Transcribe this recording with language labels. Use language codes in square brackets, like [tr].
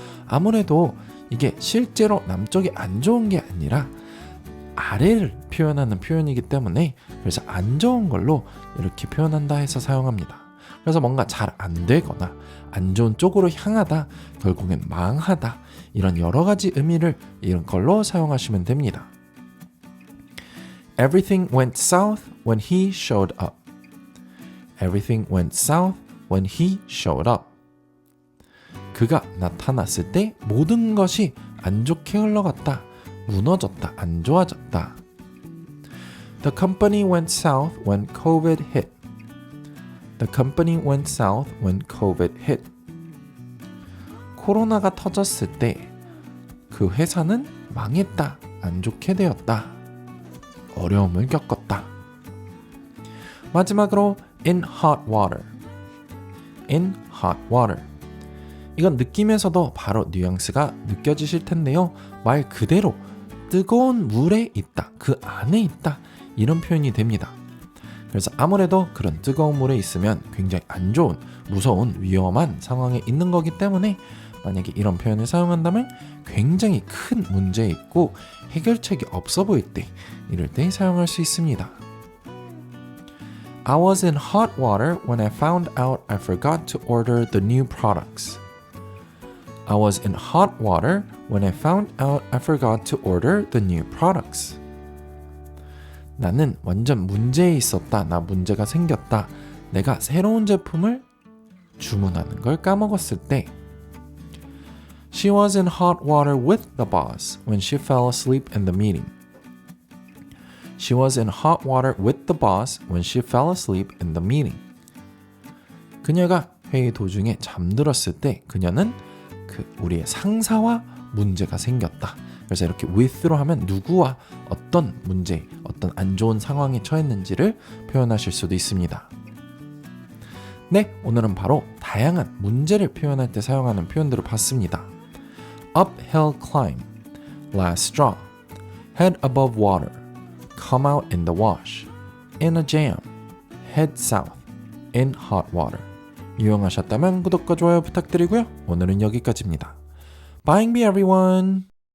[ko] 아무래도 이게 실제로 남쪽이 안 좋은 게 아니라 아래를 표현하는 표현이기 때문에 그래서 안 좋은 걸로 이렇게 표현한다 해서 사용합니다. 그래서 뭔가 잘 안 되거나 안 좋은 쪽으로 향하다, 결국엔 망하다 이런 여러 가지 의미를 이런 걸로 사용하시면 됩니다. [en] Everything went south when he showed up. Everything went south when he showed up. [ko] 그가 나타났을 때 모든 것이 안 좋게 흘러갔다. 무너졌다. 안 좋아졌다. [en] The company went south when COVID hit. The company went south when COVID hit. [ko] 코로나가 터졌을 때 그 회사는 망했다. 안 좋게 되었다. 어려움을 겪었다. 마지막으로 [en] in hot water. in hot water. [ko] 이건 느낌에서도 바로 뉘앙스가 느껴지실 텐데요. 말 그대로 뜨거운 물에 있다. 그 안에 있다. 이런 표현이 됩니다. 그래서 아무래도 그런 뜨거운 물에 있으면 굉장히 안 좋은, 무서운, 위험한 상황에 있는 거기 때문에 만약에 이런 표현을 사용한다면 굉장히 큰 문제에 있고 해결책이 없어 보일 때, 이럴 때 사용할 수 있습니다. [en] I was in hot water when I found out I forgot to order the new products. I was in hot water when I found out I forgot to order the new products. [ko] 나는 완전 문제에 있었다. 나 문제가 생겼다. 내가 새로운 제품을 주문하는 걸 까먹었을 때. [en] She was in hot water with the boss when she fell asleep in the meeting. She was in hot water with the boss when she fell asleep in the meeting. [ko] 그녀가 회의 도중에 잠들었을 때 그녀는 우리의 상사와 문제가 생겼다. 그래서 이렇게 with로 하면 누구와 어떤 문제, 어떤 안 좋은 상황에 처했는지를 표현하실 수도 있습니다. 네, 오늘은 바로 다양한 문제를 표현할 때 사용하는 표현들을 봤습니다. [en] Uphill climb, last straw, head above water, come out in the wash, in a jam, head south, in hot water. [ko] 유용하셨다면 구독과 좋아요 부탁드리고요. 오늘은 여기까지입니다. [en] Bye everyone!